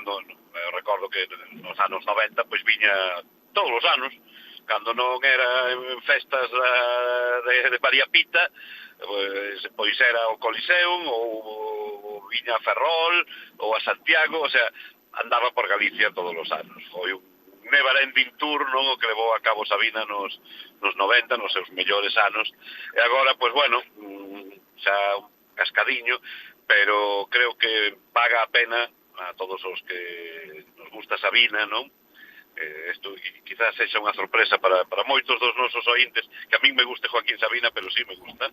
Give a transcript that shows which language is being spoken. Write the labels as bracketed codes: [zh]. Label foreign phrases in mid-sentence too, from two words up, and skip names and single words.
[gl] Eu recordo que nos anos 90 pois viña todos os anos, cando non era en festas de María Pita, pois era o Coliseum, ou viña a Ferrol, ou a Santiago, [es] o sea, [gl] andaba por Galicia todos os anos. Foi un [en] never ending tour, [gl] non, o que levou a cabo Sabina nos 90, nos seus mellores anos, e agora, xa un cascadiño, pero creo que paga a pena a todos os que nos gusta Sabina, non? Isto quizás sexa unha sorpresa para moitos dos nosos ointes, que a min me guste Joaquín Sabina, pero sí me gusta.